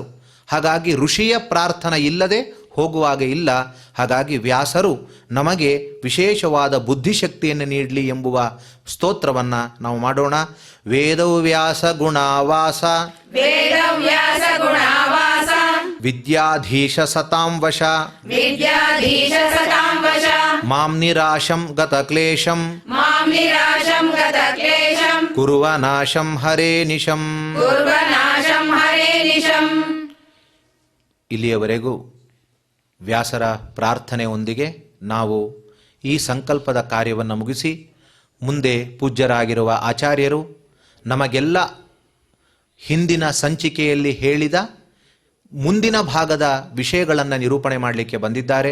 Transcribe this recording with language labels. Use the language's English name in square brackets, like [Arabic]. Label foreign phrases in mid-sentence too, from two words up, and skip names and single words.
[Kannada] ಹಾಗಾಗಿ ಋಷಿಯ ಪ್ರಾರ್ಥನೆ ಇಲ್ಲದೆ ಹೋಗುವಾಗ ಇಲ್ಲ. ಹಾಗಾಗಿ ವ್ಯಾಸರು ನಮಗೆ ವಿಶೇಷವಾದ ಬುದ್ಧಿಶಕ್ತಿಯನ್ನು ನೀಡಲಿ ಎಂಬುವ ಸ್ತೋತ್ರವನ್ನು ನಾವು ಮಾಡೋಣ. [Sanskrit] ವೇದವ್ಯಾಸ ಗುಣಾವಾಸ, ವೇದವ್ಯಾಸ ಗುಣಾವಾಸ, ವಿದ್ಯಾಧೀಶ ಸತಾಂ ವಶ, ವಿದ್ಯಾಧೀಶ ಸತಾಂ ವಶ, ಮಾಂ ನಿರಾಶಂ ಗತಕ್ಲೇಶಂ, ಮಾಂ ನಿರಾಶಂ ಗತಕ್ಲೇಶಂ, ಕುರುವ ನಾಶಂ ಹರೇ ನಿಶಂ. ಕುರ್ವನಾಶಂ ಹರೇ ನಿಶಂ. [Kannada] ಇಲ್ಲಿಯವರೆಗೂ ವ್ಯಾಸರ ಪ್ರಾರ್ಥನೆಯೊಂದಿಗೆ ನಾವು ಈ ಸಂಕಲ್ಪದ ಕಾರ್ಯವನ್ನು ಮುಗಿಸಿ ಮುಂದೆ ಪೂಜ್ಯರಾಗಿರುವ ಆಚಾರ್ಯರು ನಮಗೆಲ್ಲ ಹಿಂದಿನ ಸಂಚಿಕೆಯಲ್ಲಿ ಹೇಳಿದ ಮುಂದಿನ ಭಾಗದ ವಿಷಯಗಳನ್ನು ನಿರೂಪಣೆ ಮಾಡಲಿಕ್ಕೆ ಬಂದಿದ್ದಾರೆ.